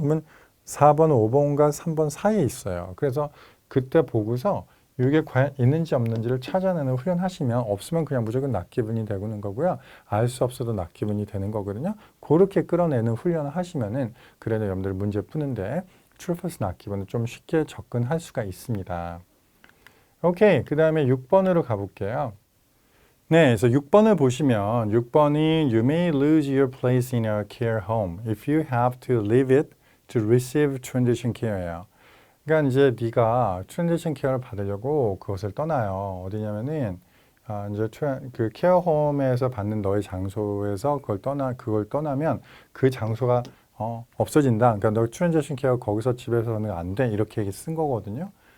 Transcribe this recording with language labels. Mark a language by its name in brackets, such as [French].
[Korean] 그러면 4번, 5번과 3번 사이에 있어요. 그래서 그때 보고서 이게 과연 있는지 없는지를 찾아내는 훈련하시면 없으면 그냥 무조건 낮 기분이 되는 거고요. 알 수 없어도 낮 기분이 되는 거거든요. 그렇게 끌어내는 훈련을 하시면은 그래도 여러분들 문제 푸는데 true false 낮 기분을 좀 쉽게 접근할 수가 있습니다. 오케이. 그 다음에 6번으로 가볼게요. 네, 그래서 6번을 보시면 6번이 [English] You may lose your place in a care home if you have to leave it to receive transition care예요. [Korean] 그러니까 이제 네가 트랜지션 케어를 받으려고 그것을 떠나요. 어디냐면은 이제 그 케어홈에서 받는 너의 장소에서 그걸 떠나면 그 장소가 없어진다. 그러니까 너 트랜지션 케어 거기서 집에서는 안 돼. 이렇게 쓴 거거든요.